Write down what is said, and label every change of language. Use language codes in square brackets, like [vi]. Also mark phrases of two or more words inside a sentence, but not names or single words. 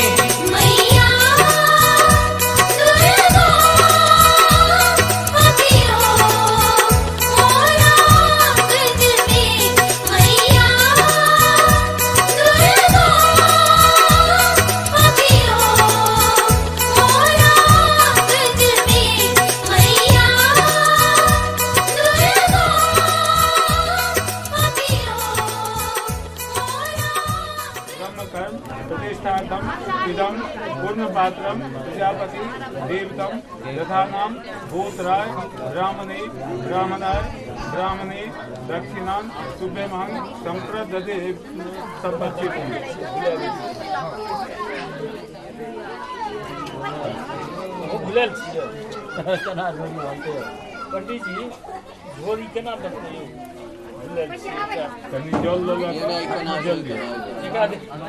[mai] मैया दुर्गा दियो मोरा आंगन में। मैया दुर्गा दियो मोरा आंगन में। मैया [sa] ब्रह्मकर्म प्रतिष्ठार्थम इदं पूर्णपात्रम प्रजापति देवतम यथानाम भूतराय ब्राह्मणे ब्राह्मणाय ब्राह्मणे दक्षिणां शुभ्यमां संप्रददे संपच्चितम्। [mai] भूलल छियै केना बनते पंडित जी झोरी केना बनते यौ भूलल छियै कनी जल लगा जल्दी एकरा दे